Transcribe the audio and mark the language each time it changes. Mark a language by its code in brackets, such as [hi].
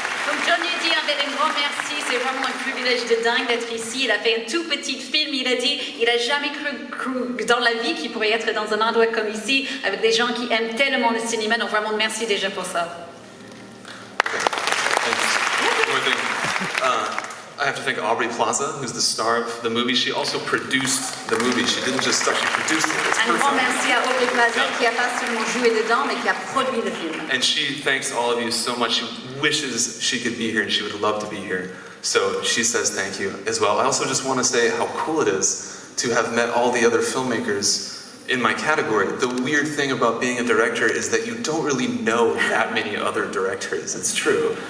[fr] Donc Johnny dit un grand merci, c'est vraiment un privilège de dingue d'être ici. Il a fait un tout petit film, il a dit, il a jamais cru dans la vie qu'il pourrait être dans un endroit comme ici, avec des gens qui aiment tellement le cinéma, donc vraiment merci déjà pour ça. [en] One more thing. I have to thank Aubrey Plaza, who's the star of the movie. She also produced the movie. She didn't just star, she produced it. It's [fr] Un grand [en] perfect. [fr] merci à Aubrey Plaza qui a pas seulement joué dedans, mais qui a produit le film. [en] And she thanks all of you so much. She wishes she could be here and she would love to be here. So she says thank you as well. I also just want to say how cool it is to have met all the other filmmakers in my category. The weird thing about being a director is that you don't really know that many other directors. It's true.